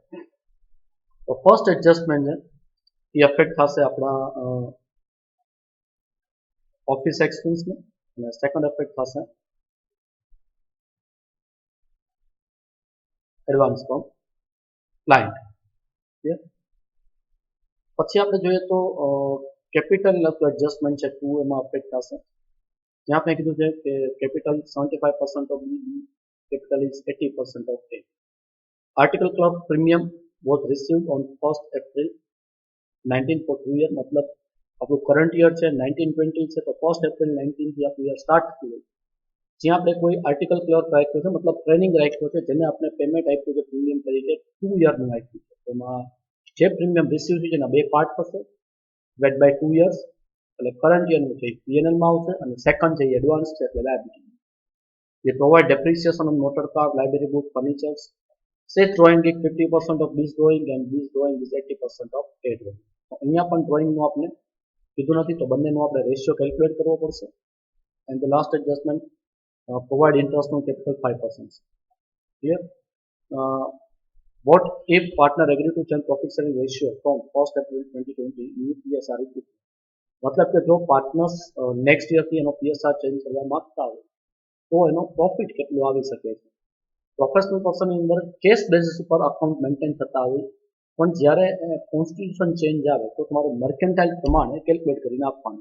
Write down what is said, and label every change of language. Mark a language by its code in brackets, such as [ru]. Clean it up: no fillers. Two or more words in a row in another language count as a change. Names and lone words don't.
[gu] તો [en] first adjustment [gu] છે એ અફેક્ટ થશે આપણા [en] office expenseને [gu] અને સેકન્ડ અફેક્ટ થશે [en] advance from client. [gu] પછી આપણે જોઈએ તો [en] capital adjustment [gu] છે 2 એમાં અફેક્ટ થશે. ત્યાં આપણે કીધું છે કે [en] capital 75% of B, capital is 80% of A. Article club premium was received on 1st April 19 for 2 year, [gu] મતલબ આપણું [en] current year [gu] છે 1920 છે, તો 1st April 19 થી આપણું યર સ્ટાર્ટ થયું. જ્યાં આપણે કોઈ [en] article clerk [gu] રાખ્યો છે, મતલબ ટ્રેનિંગ રાખ્યો છે, જેને આપણે પેમેન્ટ આપ્યું છે પ્રીમિયમ તરીકે 2 યરનું આપ્યું છે. એમાં જે [en] premium receive [gu] છે એના બે પાર્ટ થશે, [en] wait by 2 years. [gu] એટલે [en] current yearનું [gu] છે પીએનએલમાં આવશે અને સેકન્ડ છે એડવાન્સ છે એટલે લાયબિલિટી. [en] They provide depreciation on motor car, library book, furniture. Says drawing is 50% of this drawing and this drawing is 80% of A drawing. [gu] અહીંયા પણ ડ્રોઈંગનું આપણે કીધું નથી, તો બંનેનો આપણે [en] ratio calculate [gu] કરવો પડશે. [en] And the last adjustment provide interest on capital 5%. ક્લિયર? What if partner agree to change profit sharing ratio from 1st April 2020 new PSR equity? [gu] મતલબ કે જો પાર્ટનર્સ [en] next yearથી [gu] એનો PSR ચેન્જ કરવા માંગતા હોય તો એનો પ્રોફિટ કેટલો આવી શકે છે. [en] professional personની [gu] અંદર [en] cash basis [gu] ઉપર [en] account maintain [gu] થતા હોય, પણ જ્યારે [en] constitution change [gu] આવે તો તમારે મર્કેન્ટાઇલ પ્રમાણે કેલ્ક્યુલેટ કરીને આપવાનું.